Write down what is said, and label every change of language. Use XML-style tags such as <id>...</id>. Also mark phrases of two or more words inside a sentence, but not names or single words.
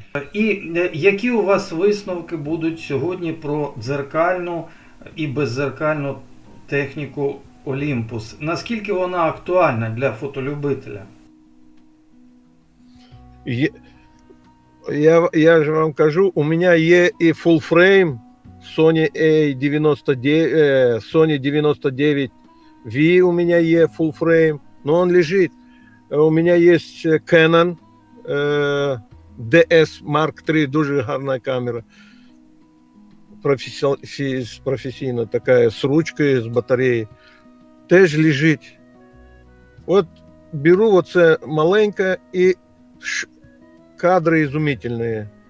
<uk>І які у вас висновки будуть сьогодні про дзеркальну і беззеркальну техніку Olympus? Наскільки вона актуальна для фотолюбителя? Я же вам кажу, у мене є і</uk> <en>full frame</en> <uk>Sony Sony 99V, у мене є</uk> <en>full frame,</en> <ru>но он лежит.</ru> <uk>У мене є Canon DS Mark III, дуже гарна камера. Професійна така, з ручкою, з батареєю. Теж лежить. От беру оце маленьке і кадри ізумительні.</uk>